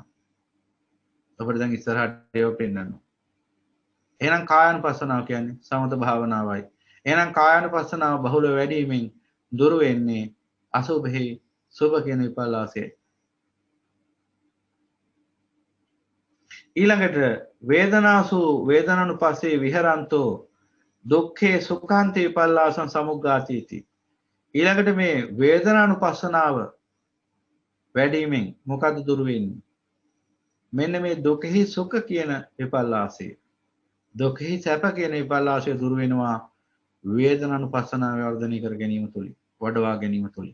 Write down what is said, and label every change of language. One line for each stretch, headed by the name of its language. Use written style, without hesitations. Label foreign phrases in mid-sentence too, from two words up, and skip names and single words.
Sinhala: අපිට දැන් ඉස්සරහට ඒව පෙන්නනවා. එහෙනම් කායානුපස්සනාව කියන්නේ සමත භාවනාවයි. එහෙනම් කායානුපස්සනාව බහුල වැඩිවීමෙන් දුර වෙන්නේ අසුභේ සුභ කියන විපල්ලාසය.
Pali: ඊළඟට වේදනාසු වේදනානුපස්සේ විහරන්තෝ දුක්ඛේ සුඛාන්ති විපල්ලාසං සමුග්ගාතීති.
Sinhala: ඊළඟට මේ වේදනානුපස්සනාව වැඩිවීමෙන් මොකද්ද දුර වෙන්නේ? මෙන්න මේ දුකෙහි සුඛ කියන විපල්ලාසය. දුකෙහි සැප කියන විපල්ලාසය දුර වෙනවා වේදනානුපස්සනාව වර්ධනය කර ගැනීම තුලින්, වඩවා ගැනීම තුලින්.